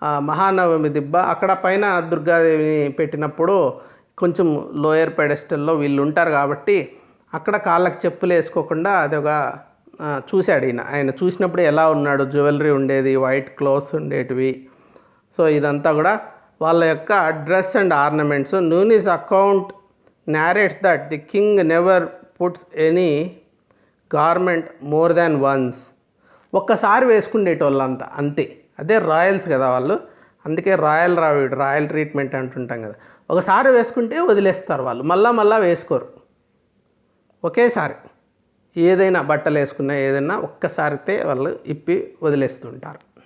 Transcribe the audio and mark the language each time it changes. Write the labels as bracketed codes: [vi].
[te] మహానవమి దిబ్బ అక్కడ పైన దుర్గాదేవిని పెట్టినప్పుడు కొంచెం లోయర్ పెడెస్టల్లో వీళ్ళు ఉంటారు కాబట్టి అక్కడ కాళ్ళకి చెప్పులు వేసుకోకుండా అదొక చూశాడు ఆయన చూసినప్పుడు ఎలా ఉన్నాడు, జ్యువెలరీ ఉండేది, వైట్ క్లోత్స్ ఉండేటివి. సో ఇదంతా కూడా వాళ్ళ యొక్క dress and ornaments. [en] Nuniz account narrates that the king never puts any garment more than once. [te] ఒక్కసారి వేసుకునేటోళ్ళంతా అంతే. అదే రాయల్స్ కదా వాళ్ళు, అందుకే రాయల్ ట్రీట్మెంట్ అంటుంటాం కదా. ఒకసారి వేసుకుంటే వదిలేస్తారు వాళ్ళు, మళ్ళా వేసుకోరు. ఒకేసారి ఏదైనా బట్టలు వేసుకున్నా ఏదైనా ఒక్కసారితే వాళ్ళు ఇప్పి వదిలేస్తుంటారు.